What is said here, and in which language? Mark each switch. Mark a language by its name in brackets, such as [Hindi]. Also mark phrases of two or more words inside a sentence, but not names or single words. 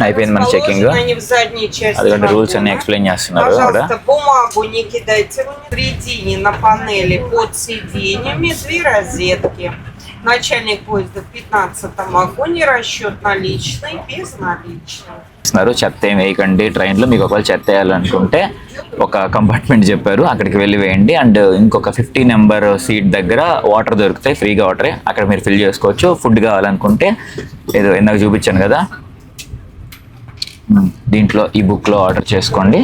[Telugu] అయిపోయింది మన చెకింగ్. [Russian] Расположены они в задней части [Telugu] అదిగోండి రూల్స్ అన్ని [Russian] вагона. [Telugu] ఎక్స్ప్లెయిన్ చేస్తున్నారు ఆవిడ. [Russian] Пожалуйста, бумагу не кидайте в середине на панели под сиденьями, 2 розетки. Начальник поезда в 15-м вагоне, расчет наличный, безналичный. [Telugu] చెత్త ఏం వేయకండి ట్రైన్లో. మీకు ఒకవేళ చెత్త వేయాలనుకుంటే ఒక కంపార్ట్మెంట్ చెప్పారు, అక్కడికి వెళ్ళి వేయండి. అండ్ ఇంకొక 50 నెంబర్ సీట్ దగ్గర వాటర్ దొరుకుతాయి, ఫ్రీగా వాటరే, అక్కడ మీరు ఫిల్ చేసుకోవచ్చు. ఫుడ్ కావాలనుకుంటే ఏదో ఇందాక చూపించాను కదా, దీంట్లో ఈ బుక్లో ఆర్డర్ చేసుకోండి.